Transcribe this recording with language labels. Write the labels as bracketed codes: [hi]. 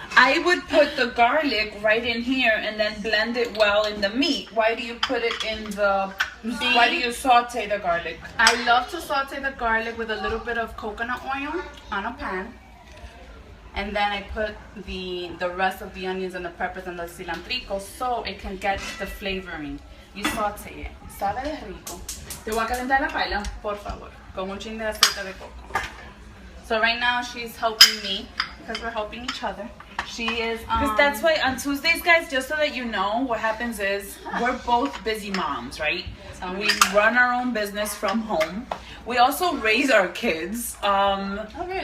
[en] I would put the garlic right in here and then blend it well in the meat. Why do you put it in the Why do you saute the garlic? I love to saute the garlic with a little bit of coconut oil on a pan. And then I put the rest of the onions and the peppers and the cilantrico so it can get the flavoring. You saute it. [es] Sabe de rico. Te voy a calentar la paila. Por favor. Con un chin de aceite de coco. [en] So right now she's helping me because we're helping each other. She is Because that's why on Tuesdays, guys, just so that you know, what happens is we're both busy moms, right? We run our own business from home. We also raise our kids really?